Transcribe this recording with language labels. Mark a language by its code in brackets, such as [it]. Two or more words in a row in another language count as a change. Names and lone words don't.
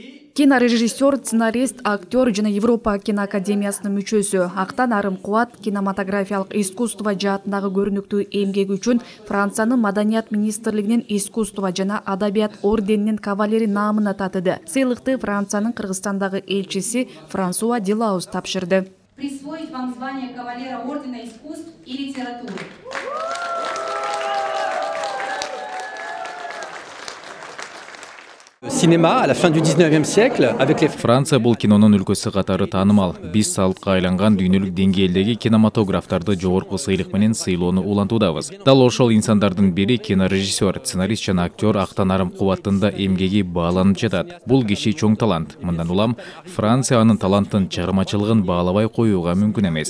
[ky] Кинорежиссер, сценарист, актер жана Европа киноакадемиясынын мүчөсү Актан Арым Кубат кинематографиялык искусство жаатындагы көрүнүктүү эмгеги үчүн Франциянын Маданият министрлигинин искусство жана адабият орденинин кавалери наамына татыды. Сыйлыкты Франциянын Кыргызстандагы элчиси Франсуа Дилаус тапшырды. [ru] Присвоить вам звание кавалера ордена искусств и литературы. [fr] Cinéma à la fin du 19e siècle avec les [ky] Франция бул кинонун өлкөсү катары таанымал. 5 салытка айланган дүйнөлүк деңгээлдеги кинематографтарды жогорку сыйлык менен сыйлоону улантуудабыз. Дал ошол инсандардын бири кинорежиссер, сценарист жана актер Актан Арым Кубаттын да эмгеги бааланып жатат. Бул киши чоң талант. Мындан улам Франция анын таланттын чыгармачылыгын баалабай коюуга мүмкүн эмес.